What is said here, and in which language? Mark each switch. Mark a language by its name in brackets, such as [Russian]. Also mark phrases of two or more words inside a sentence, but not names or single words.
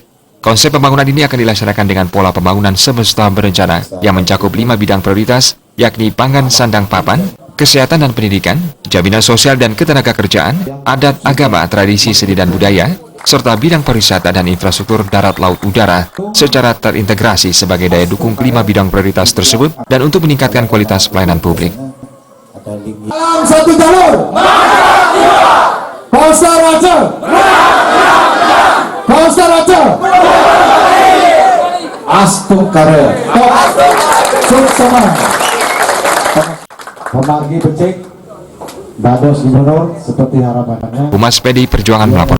[Indonesian] Konsep pembangunan ini akan dilaksanakan dengan pola pembangunan semesta berencana yang mencakup 5 bidang prioritas, yakni pangan sandang papan, kesehatan dan pendidikan, jaminan sosial dan ketenagakerjaan, adat, agama, tradisi, seni dan budaya, serta bidang pariwisata dan infrastruktur darat, laut, udara secara terintegrasi sebagai daya dukung kelima bidang prioritas tersebut dan untuk meningkatkan kualitas pelayanan publik. Dalam satu jalur, [Balinese] Koster Aceh, Koster Aceh, Astu Karya, Suksema, Memargi becik, dados gubernur [Indonesian] seperti harapannya. Humas PDI Perjuangan melapor.